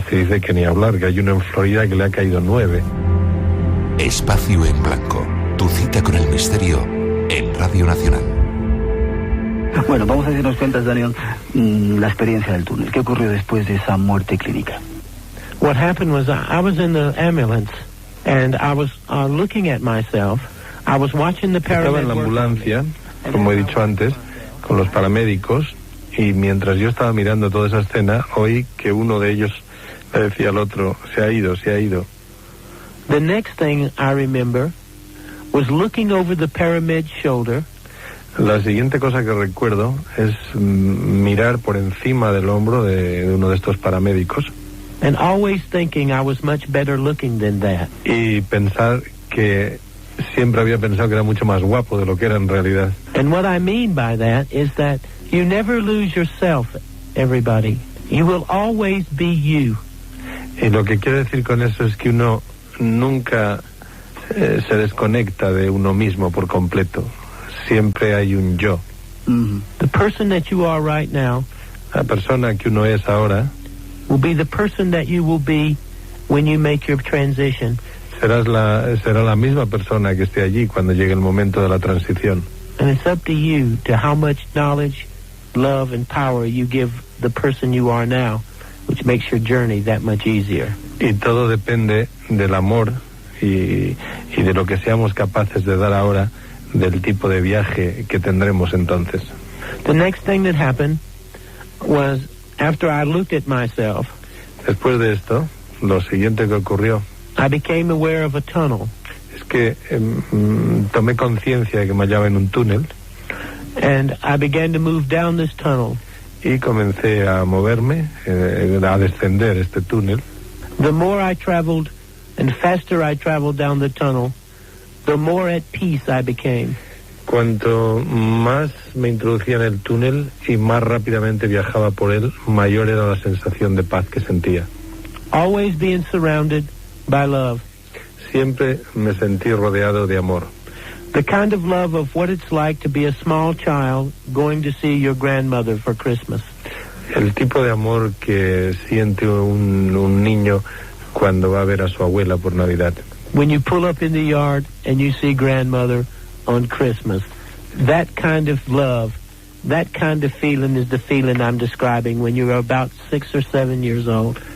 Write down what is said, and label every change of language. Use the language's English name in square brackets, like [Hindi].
[Spanish] Se dice que ni hablar, que hay uno en Florida que le ha caído 9. Espacio en Blanco. Tu cita con el misterio en Radio Nacional. Bueno, vamos a ver si nos cuentas, Daniel, la experiencia del túnel. ¿Qué ocurrió después de esa muerte clínica? [English] What happened was I was in the ambulance and I was looking at myself. I was watching the paramedics. [Spanish] Estaba en la ambulancia, como he dicho antes, con los paramédicos, y mientras yo estaba mirando toda esa escena, oí que uno de ellos le decía al otro, se ha ido. [English] The next thing I remember was looking over the paramed's shoulder. [Spanish] La siguiente cosa que recuerdo es mirar por encima del hombro de uno de estos paramédicos. [English] And always thinking I was much better looking than that. [Spanish] Y pensar que siempre había pensado que era mucho más guapo de lo que era en realidad. [English] And what I mean by that is that you never lose yourself, everybody. You will always be you. [Spanish] Y lo que quiero decir con eso es que uno nunca se desconecta de uno mismo por completo. Siempre hay un yo. [English] The person that you are right now, [Spanish] la persona que uno es ahora, [English] will be the person that you will be when you make your transition. [Spanish] Será la misma persona que esté allí cuando llegue el momento de la transición. [English] And it's up to you to how much knowledge, love, and power you give the person you are now, which makes your journey that much easier. [Spanish] Y todo depende del amor y de lo que seamos capaces de dar ahora, del tipo de viaje que tendremos entonces. [English] The next thing that happened was, after I looked at myself, [Spanish] después de esto, lo siguiente que ocurrió, [English] I became aware of a tunnel. [Spanish] Es que tomé conciencia de que me hallaba en un túnel. [English] And I began to move down this tunnel. [Spanish] Y comencé a moverme, a descender este túnel. [English] The more I traveled and faster I traveled down the tunnel, the more at peace I became. [Spanish] Cuanto más me introducía en el túnel y más rápidamente viajaba por él, mayor era la sensación de paz que sentía. [English] Always being surrounded by love. [Spanish] Siempre me sentí rodeado de amor. [English] The kind of love of what it's like to be a small child going to see your grandmother for Christmas. [Spanish] El tipo de amor que siente un niño cuando va a ver a su abuela por Navidad. [English] When you pull up in the yard and you see grandmother on Christmas, that kind of love, that kind of feeling is the feeling I'm describing when you're about 6 or 7 years old.